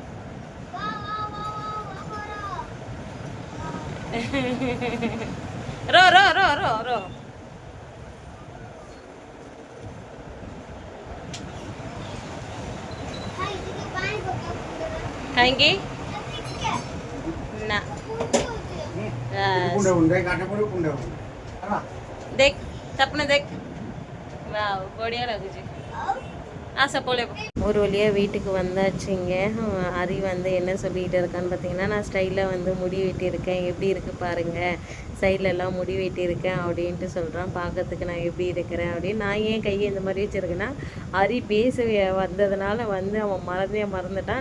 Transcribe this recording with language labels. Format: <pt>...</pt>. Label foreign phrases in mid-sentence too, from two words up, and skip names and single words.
<hi>रो रो रो रो रो खाएंगे ना? देख सपना देख. वाह बढ़िया लगे जी.</hi> <ta>ஆசை போல. ஒரு வழியாக வீட்டுக்கு வந்தாச்சுங்க. அரி வந்து என்ன சொல்லிகிட்டு இருக்கான்னு பார்த்தீங்கன்னா, நான் ஸ்டைலில் வந்து முடி வெட்டியிருக்கேன், எப்படி இருக்குது பாருங்கள், சைட்லலாம் முடி வெட்டியிருக்கேன் அப்படின்ட்டு சொல்கிறான். பார்க்கறதுக்கு நான் எப்படி இருக்கிறேன் அப்படின்னு. நான் ஏன் கையை இந்த மாதிரி வச்சுருக்கேன்னா, அரி பேச வந்ததுனால வந்து அவன் மறந்துட்டான்.</ta>